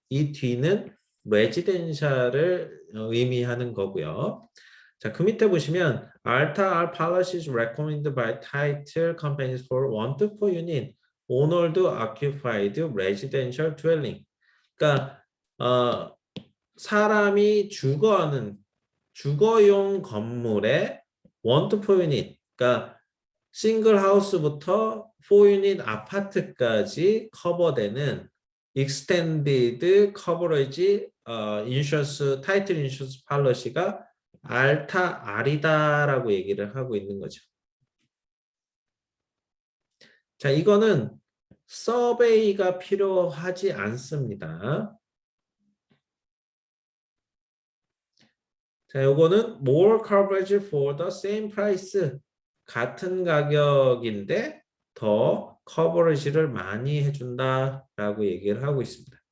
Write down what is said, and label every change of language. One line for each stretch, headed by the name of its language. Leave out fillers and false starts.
Korean: 이 뒤는 레지덴셜을 의미하는 거고요. 자, 그 밑에 보시면
English: 알타 R policies recommended by title companies for 1 to 4 unit owned occupied residential dwelling.
Korean: 그러니까 사람이 주거용 건물에 1 to 4 유닛, 그러니까 싱글 하우스부터 4 유닛 아파트까지 커버되는 익스텐디드 커버리지 인슈런스 타이틀 인슈런스 팔러시가 알타 R이다라고 얘기를 하고 있는 거죠. 자, 이거는 서베이가 필요하지 않습니다. 자, 요거는
English: more coverage for the same price.
Korean: 같은 가격인데 더 커버리지를 많이 해준다라고 얘기를 하고 있습니다.